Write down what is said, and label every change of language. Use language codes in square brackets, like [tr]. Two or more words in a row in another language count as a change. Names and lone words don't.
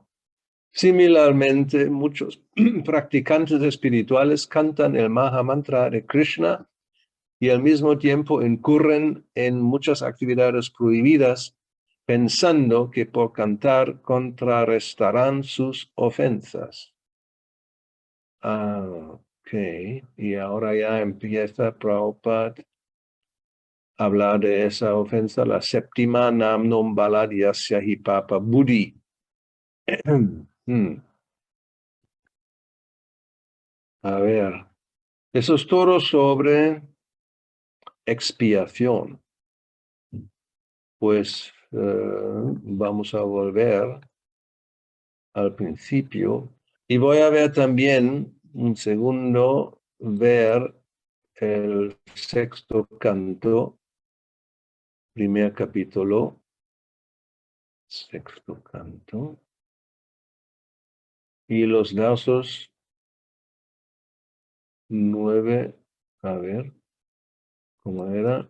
[es] Similarmente, muchos practicantes espirituales cantan el Maha Mantra de Krishna y al mismo tiempo incurren en muchas actividades prohibidas, pensando que por cantar contrarrestarán sus ofensas. Ok, y ahora ya empieza Prabhupada a hablar de esa ofensa, la séptima [sa] नाम्नो बलाद्यस्य हि पाप बुद्धिः. [es] A ver, eso es todo sobre expiación. Pues vamos a volver al principio y voy a ver también un segundo, ver el sexto canto, primer capítulo, sexto canto, y los versos 9, a ver, ¿cómo era?